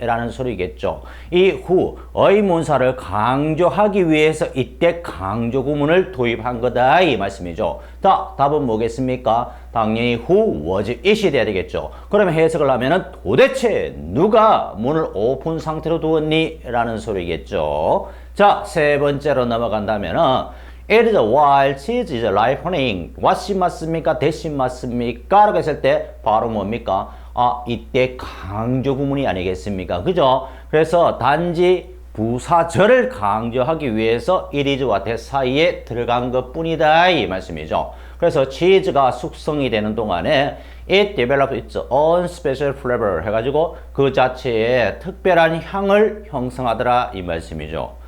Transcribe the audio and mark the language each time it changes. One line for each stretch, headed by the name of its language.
Korean: 라는 소리겠죠. 이 who 의문사를 강조하기 위해서 이때 강조 구문을 도입한 거다 이 말씀이죠. 자, 답은 뭐겠습니까? 당연히
English: who was it
Korean: 이 돼야 되겠죠. 그러면 해석을 하면은 도대체 누가 문을 오픈 상태로 두었니? 라는 소리겠죠. 자, 세 번째로 넘어간다면은
English: it is while cheese is ripening.
Korean: what이 맞습니까? that이 맞습니까? 라고 했을 때 바로 뭡니까? 이때 강조 구문이 아니겠습니까? 그죠? 그래서 단지 부사절을 강조하기 위해서 it is와 that 사이에 들어간 것 뿐이다 이 말씀이죠. 그래서 치즈가 숙성이 되는 동안에
English: it developed its own special flavor
Korean: 해가지고 그 자체에 특별한 향을 형성하더라 이 말씀이죠.